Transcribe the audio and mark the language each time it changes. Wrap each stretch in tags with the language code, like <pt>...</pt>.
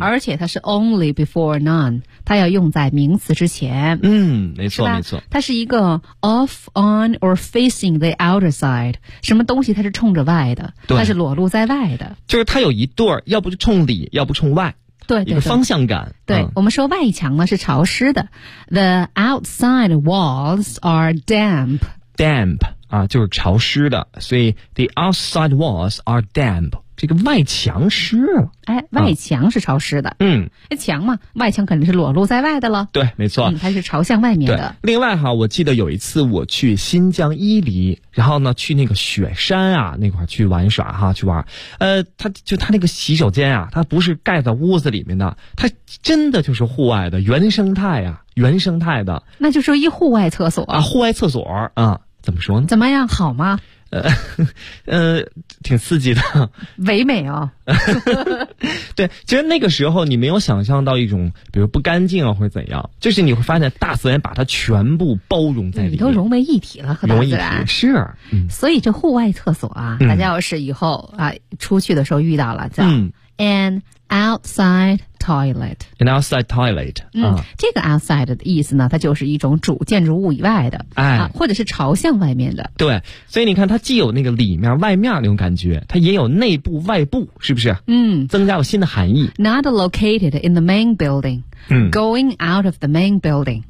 <zh>而且它是</zh> <en>only before none，</en> <zh>它要用在名词之前，嗯，没错没错，它是一个</zh> <en>off on or facing the outer side，</en> <zh>什么东西它是冲着外的，对，它是裸露在外的，就是它有一对儿，要不就冲里，要不冲外。对， 对， 对，一个方向感。对、嗯、我们说外墙呢是潮湿的。</zh> <en>The outside walls are damp. Damp,</en> <zh>啊就是潮湿的。所以</zh> <en>the outside walls are damp,</en> <zh>这个外墙湿了。哎，外墙是潮湿的。嗯，哎，墙嘛，外墙肯定是裸露在外的了。对，没错，它是朝向外面的。另外哈，我记得有一次我去新疆伊犁，然后呢去那个雪山啊那块去玩耍哈，去玩。他那个洗手间啊，它不是盖在屋子里面的，它真的就是户外的原生态啊，原生态的。那就是一户外厕所啊，户外厕所啊，怎么说呢？怎么样，好吗？挺刺激的，唯美哦。对，其实那个时候你没有想象到一种比如不干净啊或怎样，就是你会发现大自然把它全部包容在里面，你都融为一体了和大自然。是、嗯、所以这户外厕所啊，大家要是以后啊出去的时候遇到了叫、</zh> <en>an outside toilet。 An outside toilet、</en> <zh>这个 outside 的意思呢，它就是一种主建筑物以外的、哎啊、或者是朝向外面的。对，所以你看它既有那个里面外面那种感觉，它也有内部外部，是不是？嗯，增加了新的含义。</zh> <en>Not located in the main building、Going out of the main building。</en>